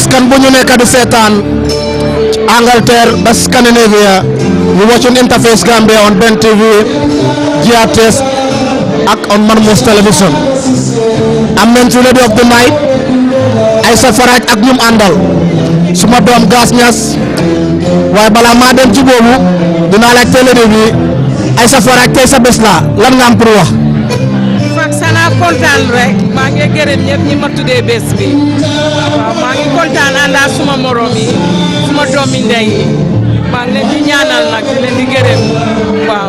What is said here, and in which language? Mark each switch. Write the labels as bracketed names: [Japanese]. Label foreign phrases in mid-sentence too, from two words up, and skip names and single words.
[Wolof] bu ñu nekk di seetaan Angleterre ba Scandinavia ñu [English] watching Interface Gambia on Ben TV GRTS [Wolof] ak on Marmos Television am nañ ci [English] lady of the night [Wolof] Aïssa Faraj ak ñum àndal suma doom Gas Ñas waaye balaa maa dem ci boobu dinaa laaj télé bi Aïssa Faraj tey sa bés la lan nga am pour wax. Fax xanaa kontaan rek maa ngi gërëm ñëpp ñi ma tuddee bés bi waaw maa ngi kontaan ànd ak suma morom yi suma doomi ndey yi maa ngi leen di ñaanal nag di leen di gërëm waaw.